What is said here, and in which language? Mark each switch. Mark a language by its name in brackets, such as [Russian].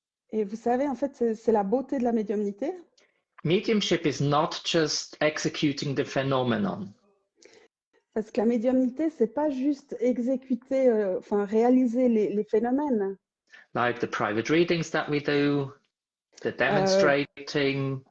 [French] Et vous savez, en fait, c'est la beauté de la médiumnité. [English] Mediumship is not just executing the phenomenon. [French] Parce que la médiumnité, c'est pas juste exécuter, réaliser les phénomènes. [English] Like the private readings that we do, the demonstrating.